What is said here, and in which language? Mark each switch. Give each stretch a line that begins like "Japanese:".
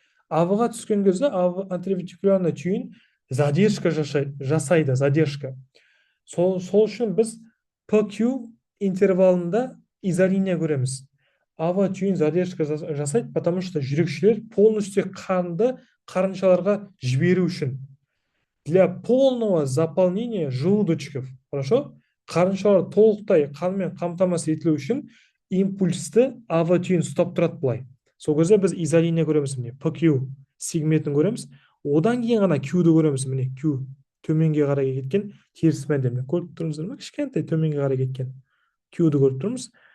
Kazakh: АВ-ға түскен кезде атревентикулярный түйін задержка жасайды, задержка. Сол үшін біз PQ интервалында изолиния көреміз. АВ түйін задержка жасайды,
Russian: потому что
Kazakh: жүрекшелер полностью қанды қарыншаларға жіберу үшін.
Russian: Для полного заполнения желудочков, хорошо?
Kazakh: Қарыншалар толықтай қанмен қамтамасыз етілу үшін импульсті АВ түйін ұстап тұрады былай. Сол кезде біз изолиния көреміз, PQ сегментін көреміз. Одан кейін ғана Q-ді көреміз, Q төменге қарай кеткен теріс мәнде. Көріп тұрмыздар ма? Кішкентай төменге қарай кеткен Q-ді көріп тұрмыз.